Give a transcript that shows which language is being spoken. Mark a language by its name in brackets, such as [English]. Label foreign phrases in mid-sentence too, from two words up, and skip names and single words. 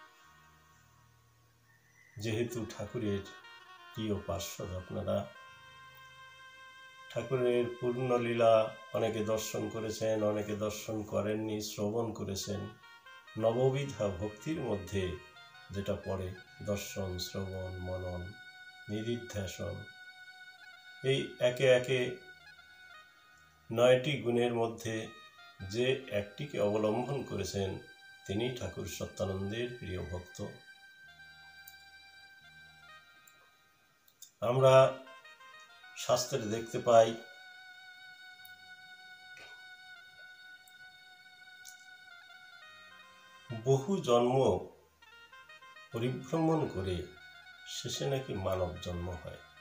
[Bangla] যেহেতু ঠাকুরের প্রিয় পার্ষদ আপনারা ঠাকুরের পূর্ণ লীলা অনেকে দর্শন করেছেন, অনেকে দর্শন করেননি, শ্রবণ করেছেন। নববিধা ভক্তির মধ্য যেটা পড়ে দর্শন শ্রবণ মনন নিদিধ্যাসন এই একে একে ৯টি গুণের মধ্যে যে একটিকে অবলম্বন করেছেন তিনি ঠাকুর সত্যানন্দের প্রিয় ভক্ত। আমরা শাস্ত্রে দেখতে পাই বহু জন্ম পরিভ্রমণ করে শেষে নাকি মানব জন্ম হয়।